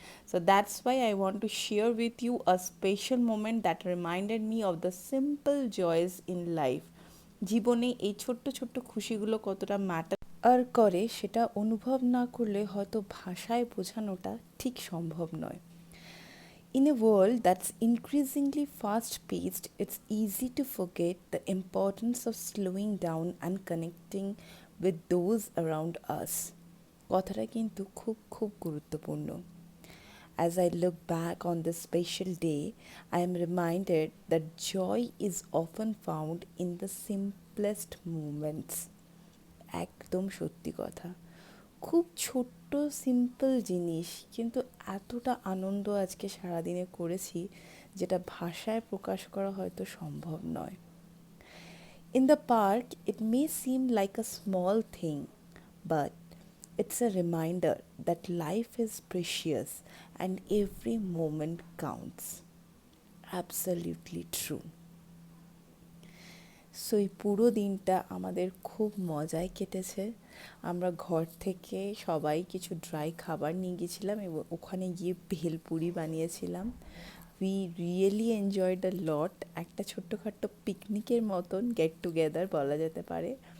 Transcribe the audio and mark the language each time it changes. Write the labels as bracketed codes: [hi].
[en] So that's why I want to share with you a special moment that reminded me of the simple joys in life. [bn] জীবনে এই ছোট্ট ছোট্ট খুশিগুলো কতটা matter করে সেটা অনুভব না করলে হয়তো ভাষায় বোঝানোটা ঠিক সম্ভব নয়। [en] In a world that's increasingly fast paced, it's easy to forget the importance of slowing down and connecting with those around us. [bn] কথাটা কিন্তু খুব খুব গুরুত্বপূর্ণ। [en] As I look back on this special day, I am reminded that joy is often found in the simplest moments. [bn] একদম সত্যি কথা। খুব ছোট্ট সিম্পল জিনিস, কিন্তু এতটা আনন্দ আজকে সারাদিনে করেছি যেটা ভাষায় প্রকাশ করা হয়তো সম্ভব নয়। [en] In the park, it may seem like a small thing, but it's a reminder that life is precious and every moment counts. Absolutely true. [bn] So এই পুরো দিনটা আমাদের খুব মজায় কেটেছে। আমরা ঘর থেকে সবাই কিছু ড্রাই খাবার নিয়ে গেছিলাম এবং ওখানে গিয়ে ভেলপুরি বানিয়েছিলাম। [en] We really enjoyed a lot. [bn] একটা ছোট্টখাট্ট পিকনিকের মতন গেট টুগেদার বলা যেতে পারে।